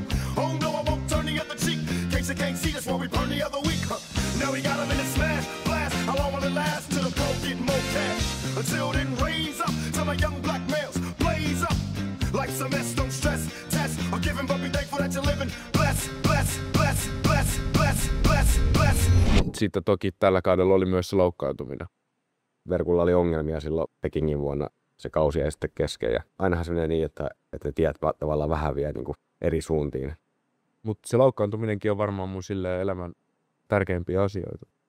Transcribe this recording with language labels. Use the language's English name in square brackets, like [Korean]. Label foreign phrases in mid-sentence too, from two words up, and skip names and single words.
[English] Oh no, I won't turn the other cheek. In case you can't see, that's why we burn the other week, huh? Now we got them in a smash, blast. How long will it last till the pro get more cash? Until then, raise up till my young black males blaze up. Life's a mess, don't stress, test or giving, but be thankful that you're living. Bless, bless, bless, bless, bless, bless, bless. [Finnish] Mut sitten toki tällä kaudella oli myös se loukkaantuminen. Verkulla oli ongelmia silloin Pekingin vuonna. Se kausi jäi sitten kesken, ja ainahan se menee niin, että ne tiet tavallaan vähän vie niin kuin eri suuntiin. Mutta se loukkaantuminenkin on varmaan mun silleen elämän tärkeimpiä asioita.